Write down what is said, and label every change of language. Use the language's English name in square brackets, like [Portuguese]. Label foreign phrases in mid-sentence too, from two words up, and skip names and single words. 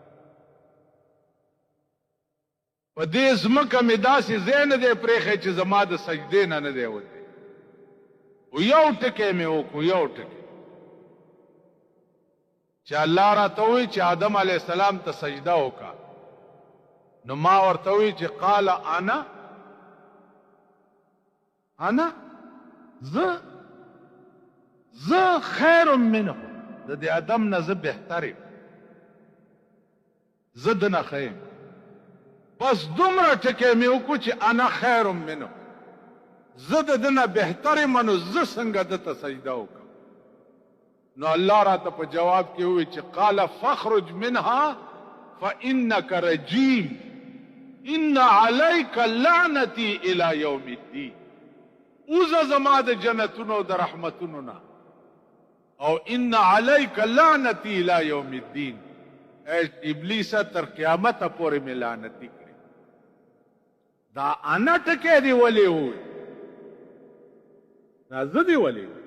[Pashto] په دې ځمکه مې داسې ځای نه دی پرېښی چې زما د سجدې نه دی وتی. او یو ټکی مې وکړو، یو ټکی چې الله راته وایي چې آدم علیه السلام ته سجده وکړه. نو ما ورته وایي چې [Arabic] قال انا [Pashto] زه [Arabic] خیر منه، [Pashto] د دې آدم نه زه بهتر یم، زه دنه ښه یم. بس دومره ټکی مې وکړو چې [Arabic] انا خیر منه، [Pashto] زه د ده نه بهتر یم، نو زه څنګه ده ته سجده وکړم. نو الله راته په جواب کې ووایي چې [Arabic] قال فاخرج منها فانک رجیم ان علیک لعنتی الی یوم الدین. [Pashto] اوزه زما د جنتونو د رحمتونو نه، او [Arabic] ان علیک لعنتی الی یوم الدین، [Pashto] ابلیسه تر قیامته پورې مې لعنتي کړي. دا انا ټکی دی ولې ووی، دا زه دی ولې ووی.